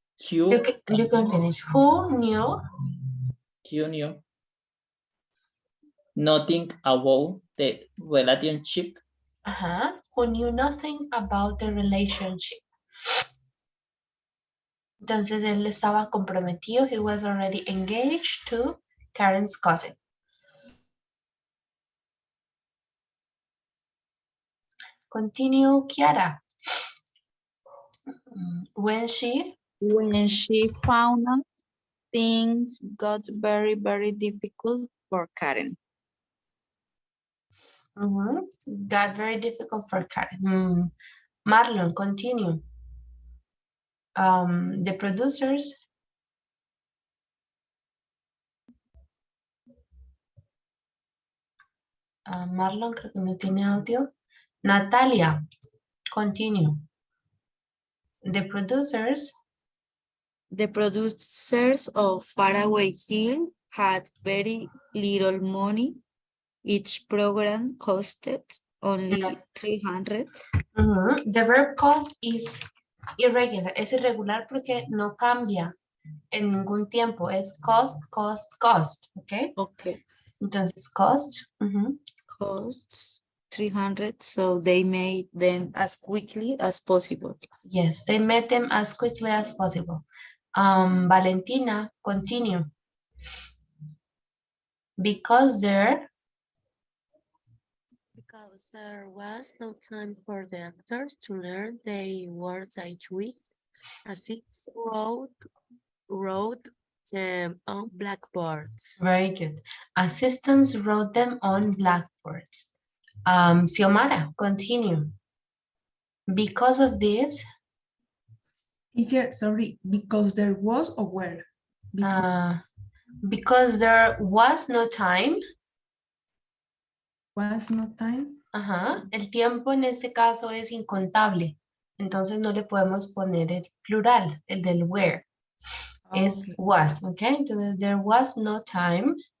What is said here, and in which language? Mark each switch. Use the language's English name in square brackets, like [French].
[English] You can finish. Who knew? Nothing about the relationship. Who knew nothing about the relationship. [Spanish] Entonces él estaba comprometido. [English] He was already engaged to Karen's cousin. Continue, Kiara. When she found out, things got very, very difficult for Karen. Got very difficult for Karen. Marlon, continue. The producers [Spanish] Marlon creo que no tiene audio. [English] Natalia, continue. The producers of Faraway Hill had very little money. Each program costed only 300. The verb cost is irregular, [Spanish] es irregular porque no cambia en ningún tiempo, es cost, cost, cost, ¿ok? [English] Okay. [Spanish] Entonces, cost. [English] Costs 300, so they made them as quickly as possible. Yes, they made them as quickly as possible. Valentina, continue. Because there was no time for the actors to learn the words each week, assistants wrote them on blackboards. Very good. Assistants wrote them on blackboards. Xiomara, continue. Because of this, Teacher, sorry, because there was or where? because there was no time. Was no time. Ajá. [Spanish] El tiempo en este caso es incontable. Entonces no le podemos poner el plural, el del where. Es was, ¿ok? [English] Entonces, there was no time.